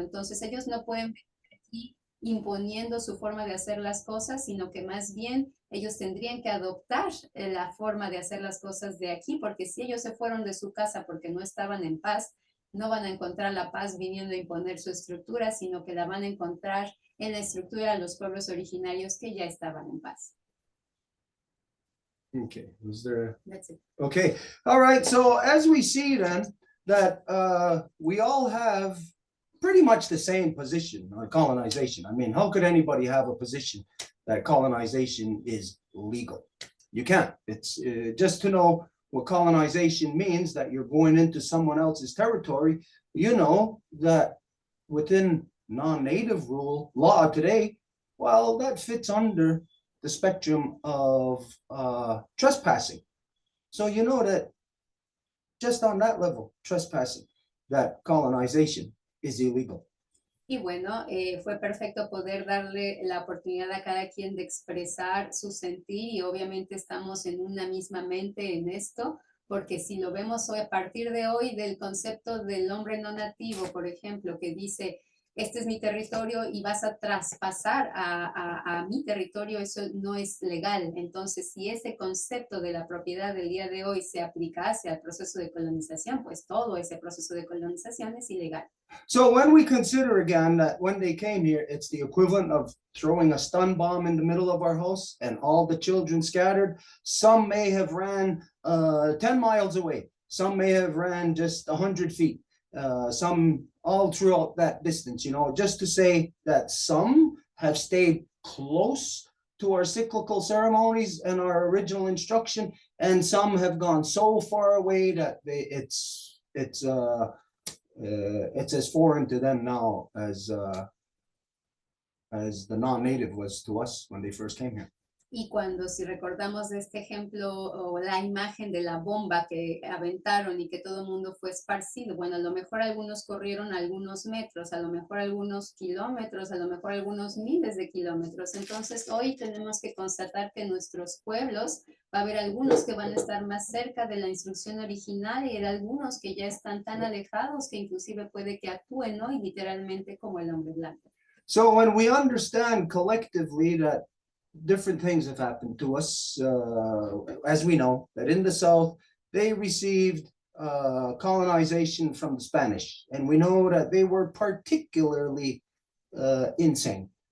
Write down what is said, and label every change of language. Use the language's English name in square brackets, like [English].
[Spanish] Entonces ellos no pueden venir aquí imponiendo su forma de hacer las cosas, sino que más bien ellos tendrían que adoptar la forma de hacer las cosas de aquí, porque si ellos se fueron de su casa porque no estaban en paz, no van a encontrar la paz viniendo a imponer su estructura, sino que la van a encontrar en la estructura de los pueblos originarios que ya estaban en paz. [English] Okay, was there? That's it. Okay, all right. So as we see then that we all have pretty much the same position on colonization. I mean, how could anybody have a position that colonization is legal? You can't. It's just to know what colonization means, that you're going into someone else's territory. You know that within non-native rule law today, well, that fits under the spectrum of trespassing. So you know that just on that level, trespassing, that colonization is illegal. [Spanish] Y bueno, fue perfecto poder darle la oportunidad a cada quien de expresar su sentir y obviamente estamos en una misma mente en esto, porque si lo vemos hoy, a partir de hoy, del concepto del hombre no nativo, por ejemplo, que dice, este es mi territorio y vas a traspasar a mi territorio, eso no es legal. Entonces, si ese concepto de la propiedad del día de hoy se aplicase al proceso de colonización, pues todo ese proceso de colonización es ilegal. [English] So when we consider again that when they came here, it's the equivalent of throwing a stun bomb in the middle of our house and all the children scattered. Some may have ran 10 miles away. Some may have ran just 100 feet. Some all throughout that distance, you know, just to say that some have stayed close to our cyclical ceremonies and our original instruction, and some have gone so far away that it's as foreign to them now as the non-native was to us when they first came here. [Spanish] Y cuando, si recordamos de este ejemplo o la imagen de la bomba que aventaron y que todo el mundo fue esparcido, bueno, a lo mejor algunos corrieron algunos metros, a lo mejor algunos kilómetros, a lo mejor algunos miles de kilómetros. Entonces, hoy tenemos que constatar que nuestros pueblos, va a haber algunos que van a estar más cerca de la instrucción original y hay algunos que ya están tan alejados que inclusive puede que actúen, ¿no? Y literalmente como el hombre blanco. [English] So when we understand collectively that different things have happened to us, as we know, that in the South, they received colonization from the Spanish. And we know that they were particularly insane.